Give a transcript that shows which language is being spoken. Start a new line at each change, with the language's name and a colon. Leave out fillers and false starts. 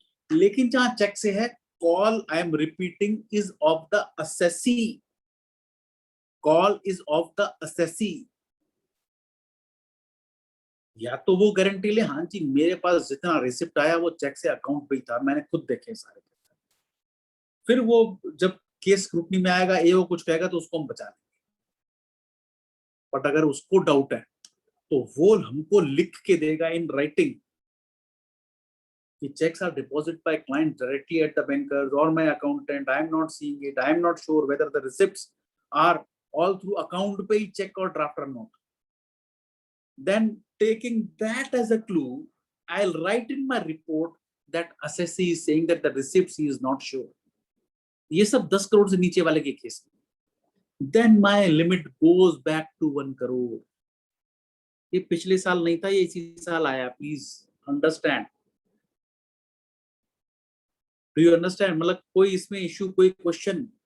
Hindi: लेकिन जहां चेक से है,
English: Call I am repeating is of the assessee, call is of the assessee.
Hindi: या तो वो गारंटी ले, हाँ जी मेरे पास जितना रिसिप्ट आया वो चेक से अकाउंट पे ही था, मैंने खुद देखे सारे। फिर वो जब केस स्क्रूटनी में आएगा, ये वो कुछ कहेगा तो उसको हम बचा लेंगे।
English: but
Hindi: अगर उसको डाउट है तो वो हमको लिख के देगा
English: In writing कि checks are deposited by client directly at the bankers or my accountant, I am not seeing it, I am not sure whether the receipts are all through account pay check or draft or not. Then taking that as a clue, I'll write in my report that assessee is saying that the receipts he is not sure.
Hindi: ये सब 10 करोड़ से नीचे वाले के case में,
English: then my limit goes back to 1 crore।
Hindi: ये पिछले साल नहीं था, ये इसी साल आया।
English: Please understand. Do you understand?
Hindi: मतलब कोई इसमें इशू, कोई क्वेश्चन?